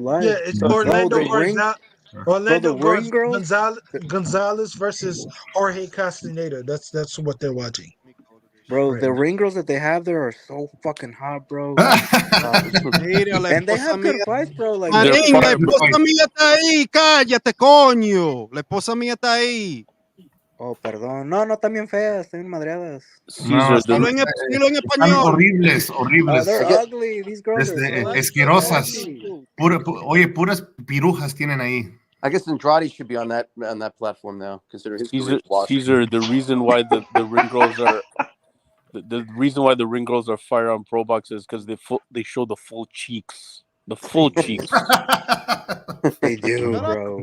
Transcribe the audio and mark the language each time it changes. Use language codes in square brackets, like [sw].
[en] Live. Yeah, it's Orlando Gonzalez versus Jorge Castaneda. That's what they're watching. Bro, the ring girls that they have there are so fucking hot, bro. And they have good fights, bro. Like, [es] la esposa mía está ahí, cállate, coño. La esposa mía está ahí. Oh, perdón. No, están bien feas, están bien madreadas. Dilo en español. Horribles. [en] They're ugly. These girls are [es] asquerosas. Puras pirujas tienen ahí. [en] I guess Andrade should be on that platform now, considering his career's lost. Caesar, the reason why the ring girls are the reason why the ring girls are fire on Pro Box is because they show the full cheeks. The full cheeks. They do, bro.